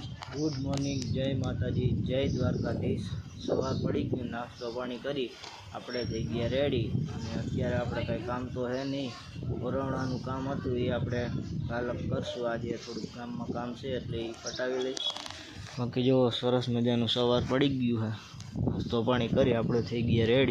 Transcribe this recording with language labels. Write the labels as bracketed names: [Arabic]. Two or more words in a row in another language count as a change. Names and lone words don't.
[English] good morning, [Gujarati] જય માતાજી, જય દ્વારકાધીશ। સવાર પડી ગઈ, નાસ્તો પાણી કરી આપણે થઈ ગયા રેડી। અને અત્યારે આપણે કંઈ કામ તો હે નહીં, કોરોનાનું કામ હતું એ આપણે કાલ કરશું। આજે થોડુંક ગામમાં કામ છે એટલે એ પટાવી લઈ। બાકી જો સરસ મજાનું સવાર પડી ગયું છે, નાસ્તો પાણી કરી આપણે થઈ ગયા રેડી।